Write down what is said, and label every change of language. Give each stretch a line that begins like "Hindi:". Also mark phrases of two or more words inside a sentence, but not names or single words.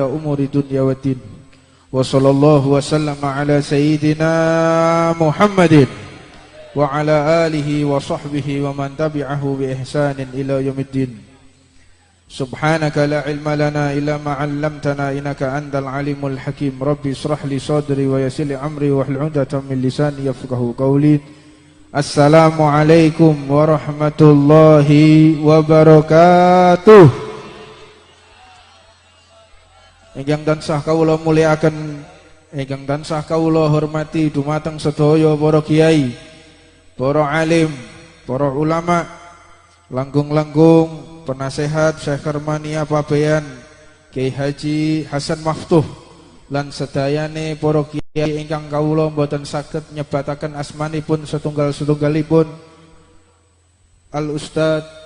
Arabic: أمور الدنيا والدين وصلى الله وسلم على سيدنا محمد وعلى آله وصحبه ومن تبعه بإحسان إلى يوم الدين سبحانك لا علم لنا إلا ما علمتنا إنك أنت العليم الحكيم ربي اشرح لي صدري ويسر لي أمري واحلل عقدة من لساني يفقهوا قولي السلام عليكم ورحمة الله وبركاته.
Javanese: Ingkang tansah kawula mulyakaken, ingkang tansah kawula hormati dumateng sedaya para kiai, para alim, para ulama, langkung-langkung penasehat Syekh Karmania Pabean, Kiai Haji Hasan Maftuh lan sedayane para kiai ingkang kawula mboten saged nyebataken asmanipun setunggal-setunggalipun Al Ustad